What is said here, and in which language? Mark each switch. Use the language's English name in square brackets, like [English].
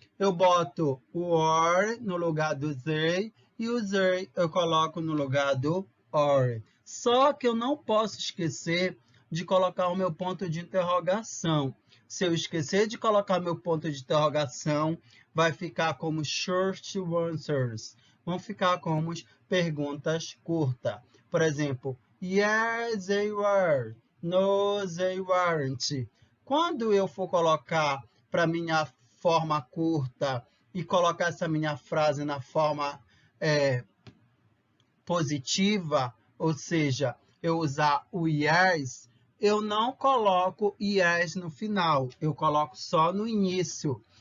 [Portuguese] Eu boto o or no lugar do they e o they eu coloco no lugar do or. Só que eu não posso esquecer de colocar o meu ponto de interrogação. Se eu esquecer de colocar meu ponto de interrogação, vai ficar como short answers. Vão ficar como perguntas curtas. Por exemplo, [English] yes, they were. No, they weren't. [Portuguese] Quando eu for colocar para minha forma curta e colocar essa minha frase na forma positiva, ou seja, eu usar o yes, eu não coloco yes no final, eu coloco só no início.